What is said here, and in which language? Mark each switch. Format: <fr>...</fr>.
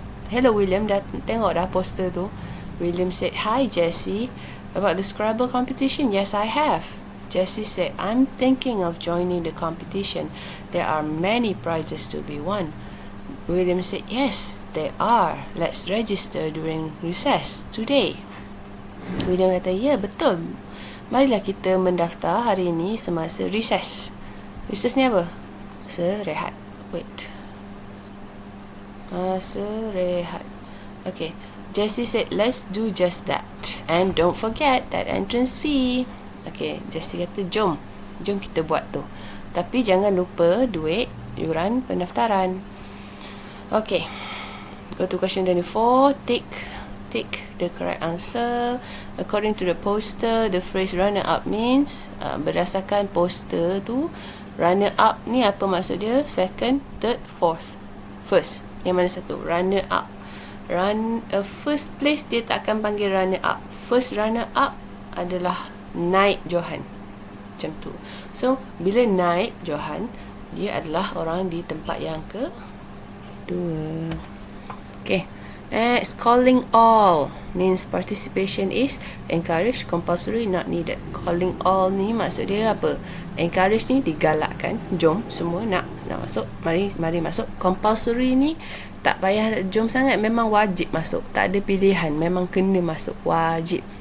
<en>Hello William,</en> <ms>dah tengok dah poster tu?</ms> <en>William said, hi Jessie, about the Scrabble competition? Yes, I have. Jessie said, I'm thinking of joining the competition. There are many prizes to be won. William said, yes, there are. Let's register during recess today.</en> <ms>William kata, ya, betul. Marilah kita mendaftar hari ini semasa recess. Recess ni apa? Serehat.</ms> <en>Wait.</en> <ms>Serehat. Okay.</ms> <en>Jessie said, let's do just that. And don't forget that entrance fee.</en> <ms>Okay. Jessie kata, jom kita buat tu. Tapi jangan lupa duit yuran pendaftaran. Okay.</ms> <en>Go to question 24. Tick the correct answer. According to the poster, the phrase runner up means,</en> <ms>berdasarkan poster tu, runner up ni apa maksud dia?</ms> <en>Second, third, fourth. First.</en> <ms>Yang mana satu?</ms> <en>Runner up. First place</en> <ms>dia tak akan panggil runner up. First runner up adalah naik Johan. Macam tu. So, bila naik Johan, dia adalah orang di tempat yang kedua. Okay.</ms> <en>Next, calling all means participation is encouraged, compulsory, not needed.</en> <ms>Calling all ni maksud dia apa? Encourage ni digalakkan, jom semua nak masuk, mari masuk. Compulsory ni tak payah jom sangat, memang wajib masuk, tak ada pilihan, memang kena masuk, wajib.</ms>